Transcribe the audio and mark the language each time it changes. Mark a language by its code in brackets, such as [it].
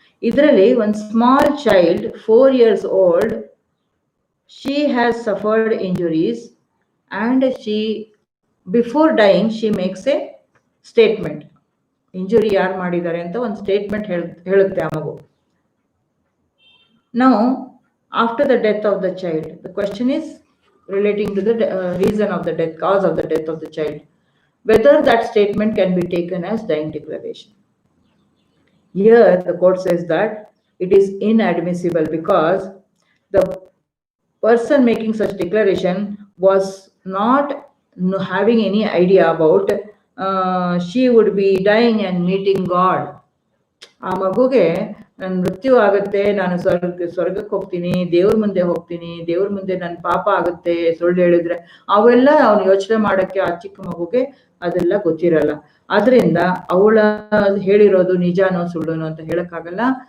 [kn] ಇದರಲ್ಲಿ ಒಂದು [en] Small child 4 years old, she has suffered injuries and she, before dying, she makes a statement. [kn] Injury ಯಾರು ಮಾಡಿದ್ದಾರೆ ಅಂತ ಒಂದು ಸ್ಟೇಟ್ಮೆಂಟ್ ಹೇಳುತ್ತೆ ಆ ಮಗು. [en] Now, after the death of the child, the question is relating to the reason of the death, cause of the death of the child, whether that statement can be taken as dying declaration. Here, the court says that it is inadmissible because the person making such declaration was not having any idea about she would be dying and meeting God. [kn] ಆ ಮಗುಗೆ ನನ್ನ ಮೃತ್ಯು ಆಗುತ್ತೆ, ನಾನು ಸ್ವರ್ಗಕ್ಕೆ ಹೋಗ್ತೀನಿ, ದೇವ್ರ ಮುಂದೆ ಹೋಗ್ತೀನಿ, ದೇವ್ರ ಮುಂದೆ ನನ್ನ ಪಾಪ ಆಗುತ್ತೆ ಸುಳ್ಳು ಹೇಳಿದ್ರೆ, ಅವೆಲ್ಲ ಅವನು ಯೋಚನೆ ಮಾಡಕ್ಕೆ ಆ ಚಿಕ್ಕ ಮಗುಗೆ ಅದೆಲ್ಲ ಗೊತ್ತಿರಲ್ಲ. ಅದರಿಂದ ಅವಳ ಹೇಳಿರೋದು ನಿಜಾನೋ ಸುಳ್ಳುನೋ ಅಂತ ಹೇಳಕ್ಕಾಗಲ್ಲ.